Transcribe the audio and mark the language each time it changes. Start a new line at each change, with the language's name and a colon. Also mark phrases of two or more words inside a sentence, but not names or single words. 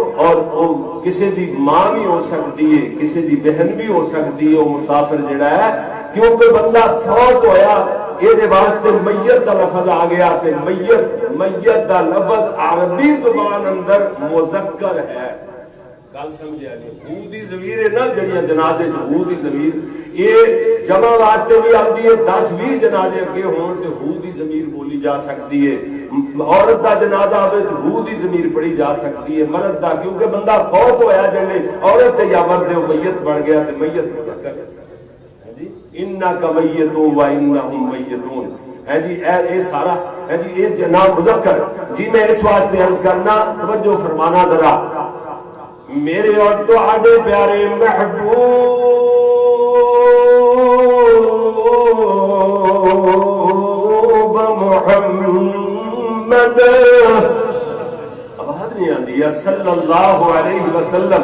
Urdu: اور کسی دی ماں بھی ہو سکتی ہے، کسی دی بہن بھی ہو سکتی ہے.
Punjabi: وہ مسافر جڑا ہے کیونکہ بندہ فوت ہویا یہ واسطے میت کا لفظ آ گیا کہ میت دا لفظ عربی زبان اندر مذکر ہے. گل سمجھا نہیں. ہو دی ضمیر ہے نا جڑیاں جنازے چ ہو دی ضمیر یہ جمع واسطے بھی آتی ہے. 10-20 جنازے اگے ہون تے ہو دی ضمیر بولی جا سکتی ہے. عورت دا جنازہ ہوے تے ہو دی ضمیر پڑھی جا سکتی ہے. مرد دا کیونکہ بندہ فوت ہویا جڑے عورت تے یا مرد وہ میت بن گیا تے میت جی
Arabic: انک میت و انہم میتون
Punjabi: ہے جی. اے سارا ہے جی یہ جناب مذکر جی. میں اس واسطے عرض کرنا توجہ فرمانا ذرا میرے اور تہاڈے پیارے محبوب محمد
Urdu: آواز نہیں آتی ہے
Arabic: صلی اللہ علیہ وسلم.